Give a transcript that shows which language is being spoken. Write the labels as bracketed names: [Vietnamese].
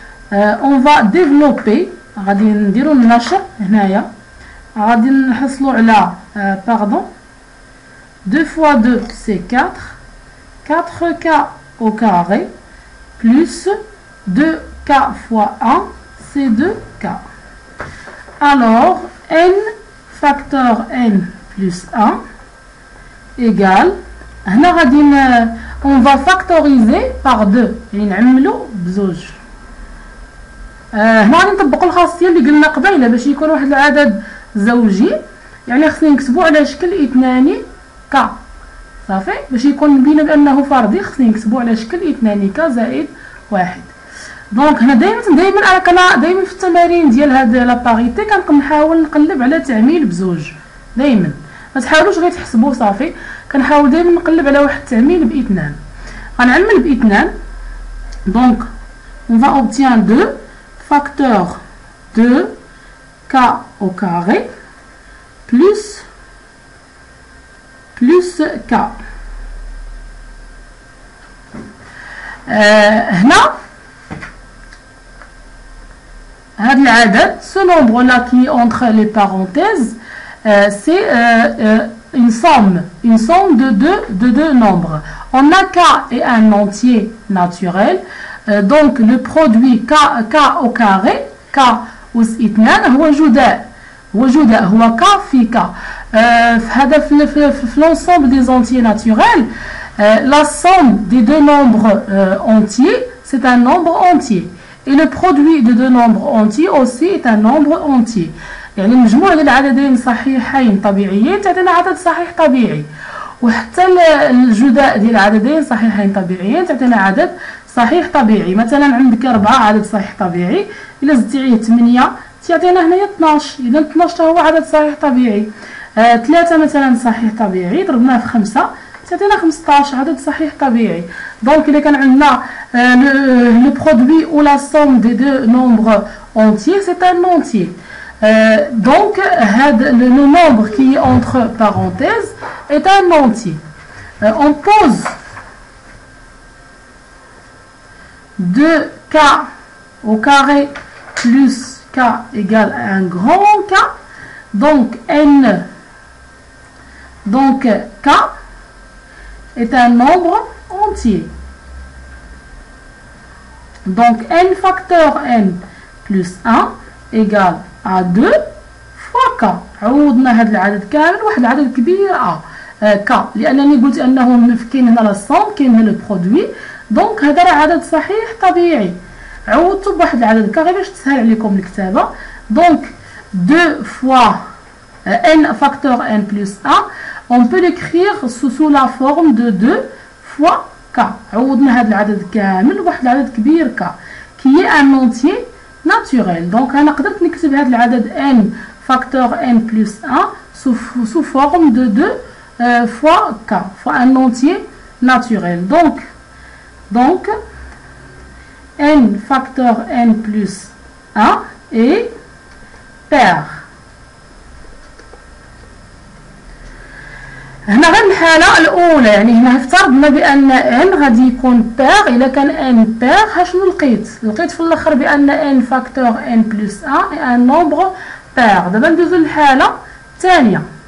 [French] On va développer [Arabic] غادي نديرو النشر هنايا غادي نحصلوا على [French] pardon 2 fois 2 c'est 4 4k au carré plus 2k fois 1 c'est 2k. Alors n facteur n plus 1 égale [Arabic] هنا غادي [French] on va factoriser par 2 [Arabic] يعني نعملو بزوج. هنا غادي نطبقوا الخاصيه اللي قلنا قبيله باش يكون واحد العدد زوجي يعني خصني نكتبو على شكل 2 ك صافي باش يكون نبين بانه فردي خصني نكتبو على شكل 2 ك زائد 1. دونك هنا دائما انا دائما في التمارين ديال هاد لا باريتي كنحاول نقلب على تعميل بزوج دائما، ما تحاولوش غير تحسبوه صافي، كنحاول دائما نقلب على واحد التعميل باثنان. غنعمل باثنان دونك [French] on va obtenir 2 facteur 2k au carré plus k. [Arabic] هنا [French] ce nombre-là qui est entre les parenthèses, c'est une somme de deux nombres. On a K est un entier naturel, donc le produit K au carré, K [Arabic] أس 2 هو جداء هو K في K. [French] في l'ensemble des entiers naturels, la somme des deux nombres entiers, c'est un nombre entier. Et le produit de deux nombres entiers aussi est un nombre entier. [Arabic] يعني المجموع ديال العددين صحيحين طبيعيين تعطينا عدد صحيح طبيعي، وحتى الجداء ديال العددين صحيحين طبيعيين تعطينا عدد صحيح طبيعي. مثلا عندك 4 عدد صحيح طبيعي، إلا زدتي عليه 8 تعطينا هنايا 12، إذا 12 هو عدد صحيح طبيعي. 3 مثلا صحيح طبيعي ضربناه في 5 تعطينا 15 عدد صحيح طبيعي. دونك إلا كان عندنا [French] le produit ou la somme des deux nombres entiers, c'est un entier. Donc le nombre qui est entre parenthèses est un entier. On pose 2K au carré plus K égale un grand K. Donc N, donc K est un nombre entier. Donc N facteur N plus 1 égale à 2 fois K. [Arabic] عوضنا هذا العدد كامل واحد العدد كبير K، لأنني قلت أنه كاين هنا لا صوم كاين هنا البرودوي، دونك هذا راه عدد صحيح طبيعي. عوضتو بواحد العدد K غير باش تسهل عليكم الكتابة. [French] دونك 2 fois N facteur N plus 1, on peut l'écrire sous la forme de 2 fois K. [Arabic] عوضنا هذا العدد كامل واحد العدد كبير K [French] qui est un entier naturel. Donc [Arabic] أنا قدرت نكتب هذا العدد [French] N facteur N plus 1 sous forme de 2 fois K, fois un entier naturel. Donc N facteur N plus 1 est pair. [Arabic] هنا غير الحالة الأولى، يعني هنا افترضنا بأن n غادي يكون بير. إلا كان n بير هاشنو لقيت في الآخر بأن n فاكتور n بلس 1 [French] est un nombre pair. [Arabic] دابا ندوزو للحالة الثانية.